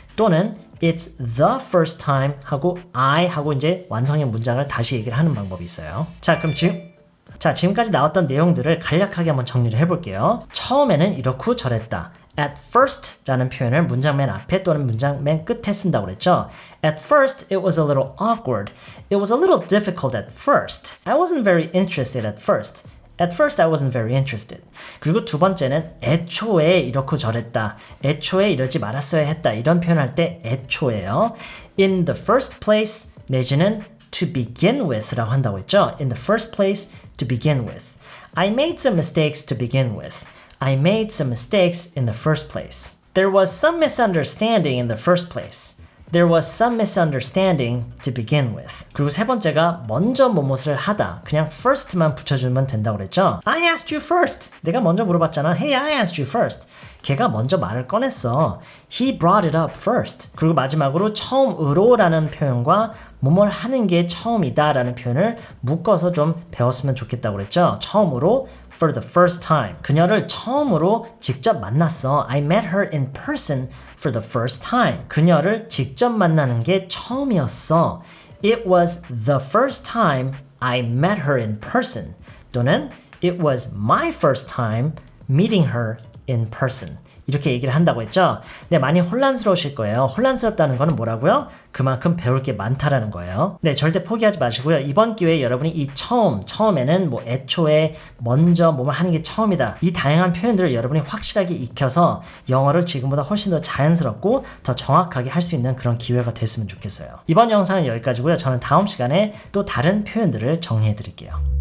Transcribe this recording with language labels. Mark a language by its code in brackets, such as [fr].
[ko] 또는 [en] it's the first time [ko] 하고 I 하고 이제 완성의 문장을 다시 얘기를 하는 방법이 있어요. 자, 그럼 지금까지 나왔던 내용들을 간략하게 한번 정리를 해볼게요. 처음에는 이렇고 저랬다. [en] At first [ko] 라는 표현을 문장 맨 앞에 또는 문장 맨 끝에 쓴다고 그랬죠. [en] At first, it was a little awkward. It was a little difficult at first. I wasn't very interested at first. At first, I wasn't very interested. [ko] 그리고 두 번째는 애초에 이렇고 저랬다. 애초에 이러지 말았어야 했다. 이런 표현할 때 애초에요. [en] In the first place [ko] 내지는 [en] to begin with 라고 한다고 했죠. In the first place, to begin with. I made some mistakes to begin with. I made some mistakes in the first place. There was some misunderstanding in the first place. There was some misunderstanding to begin with. [ko] 그리고 세 번째가 먼저 무엇을 하다. 그냥 first만 붙여주면 된다고 그랬죠. [en] I asked you first. [ko] 내가 먼저 물어봤잖아. [en] Hey, I asked you first. [ko] 걔가 먼저 말을 꺼냈어. [en] He brought it up first. [ko] 그리고 마지막으로 처음으로라는 표현과 뭐뭘 하는 게 처음이다 라는 표현을 묶어서 좀 배웠으면 좋겠다고 그랬죠. 처음으로 [en] for the first time. [ko] 그녀를 처음으로 직접 만났어. [en] I met her in person for the first time. [ko] 그녀를 직접 만나는 게 처음이었어. [en] It was the first time I met her in person. [ko] 또는 [en] it was my first time meeting her in person. [ko] 이렇게 얘기를 한다고 했죠. 네, 많이 혼란스러우실 거예요. 혼란스럽다는 거는 뭐라고요? 그만큼 배울 게 많다라는 거예요. 네, 절대 포기하지 마시고요. 이번 기회에 여러분이 이 처음에는 뭐 애초에 먼저 뭐뭐 하는 게 처음이다. 이 다양한 표현들을 여러분이 확실하게 익혀서 영어를 지금보다 훨씬 더 자연스럽고 더 정확하게 할 수 있는 그런 기회가 됐으면 좋겠어요. 이번 영상은 여기까지고요. 저는 다음 시간에 또 다른 표현들을 정리해 드릴게요.